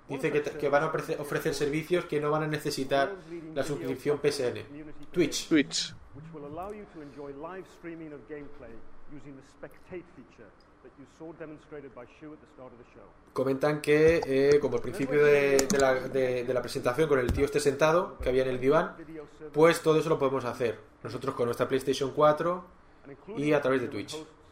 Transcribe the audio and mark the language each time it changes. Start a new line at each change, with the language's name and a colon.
Spanish: Dice que van a ofrecer servicios que no van a necesitar la suscripción PSN.
English: Twitch. Which will allow you to enjoy live streaming of gameplay using the spectate feature. That you saw demonstrated by Shu at the start of the show.
Spanish: Comentan que como al principio de la presentación con el tío este sentado que había en el diván, pues todo eso lo podemos hacer nosotros con nuestra PlayStation 4 y a través de Twitch.